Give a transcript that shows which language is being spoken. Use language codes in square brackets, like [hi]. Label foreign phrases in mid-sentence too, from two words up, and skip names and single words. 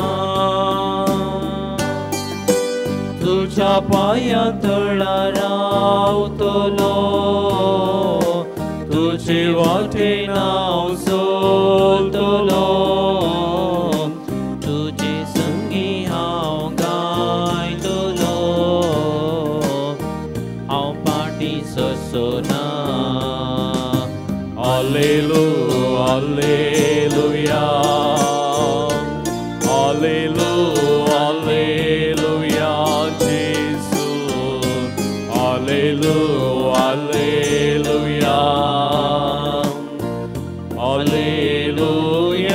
[kok] तुज्या पांया तळार रावतलो तुजे वाटेन हांव चलतलो तुजे संगी हांव गायतलो हांव फाटी सरसोना [la] Alleluia, Alleluia, Alleluia, Alleluia, Jesus, Alleluia, Alleluia, Alleluia.